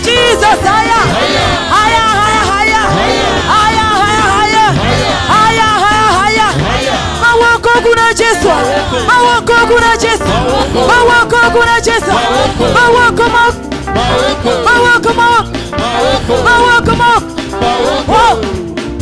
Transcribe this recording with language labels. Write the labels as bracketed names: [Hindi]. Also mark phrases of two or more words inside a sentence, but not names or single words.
[English] Jesus higher, higher, higher, higher, higher, higher, higher, higher, higher. [Shona] Mawako kuna Yesu, mawako kuna Yesu, mawako kuna Yesu, mawako mawako, mawako mawako, mawako mawako.